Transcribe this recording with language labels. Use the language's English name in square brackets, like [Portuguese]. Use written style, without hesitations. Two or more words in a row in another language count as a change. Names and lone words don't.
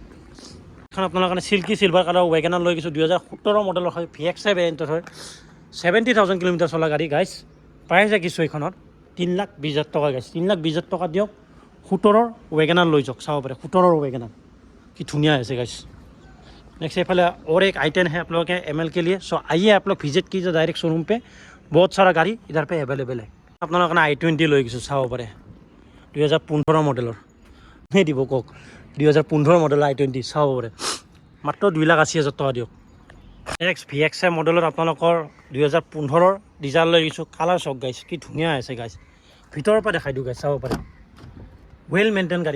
[Assamese] এখন আপোনালোকৰ কাৰণে [English] silky silver colour [Assamese] ৱেগনাৰ লৈ গৈছোঁ, 2017 মডেলৰ হয়, VXI ভেৰিয়েণ্টত হয়, 70,000 কিলোমিটাৰ চলা গাড়ী গাইছ। প্ৰাইচ ৰাখিছোঁ এইখনত 3,20,000 টকা গাইছ। 3,20,000 টকা দিয়ক, 17 ৱেগনাৰ লৈ যাওক, চাব পাৰে 17 ৱেগনাৰ, কি ধুনীয়া আছে गाइस। [Hindi] नेक्स्ट ये और एक i10 है आप लोगों के ML के लिए। सो आइए आप लोग विजिट कीजिए डायरेक्ट शोरूम पे, बहुत सारा गाड़ी इधर पे अवेलेबल है। अपना लोगों ने [Assamese] i20 লৈ গৈছোঁ, চাব পাৰে 2015 মডেলৰ, সেই দিব কওক 2015 মডেলৰ i20 চাব পাৰে, মাত্ৰ 2,80,000 টকা দিয়ক। নেক্সট VXI মডেলৰ আপোনালোকৰ 2015 ডিজাইন লৈ গৈছোঁ, কালাৰ চক গাইছ, কি ধুনীয়া আছে গাইছ। ভিতৰৰ পৰা দেখাই দিওঁ গাইছ, চাব পাৰে [English] well maintain [Assamese] গাড়ী।